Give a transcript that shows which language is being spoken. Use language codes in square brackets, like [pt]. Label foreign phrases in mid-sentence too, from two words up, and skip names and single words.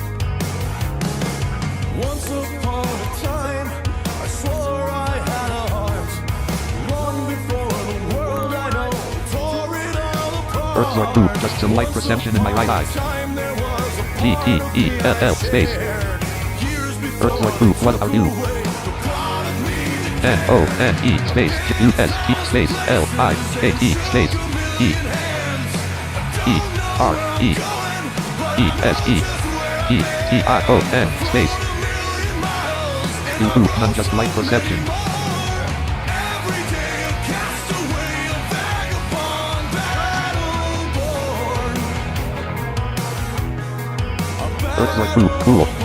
[en] Once upon a time, I swore I had a heart. Long before the world I know tore it all apart. Earthzork group, just some light perception in my right eye. G-T-E-L-L space. Earthzork group, what about you? N-O-N-E space U-S-T space L-I-A-T space E-E-R-E E-S-E-E-T-I-O-N space. You group, none, just light perception. Earthzork group, cool.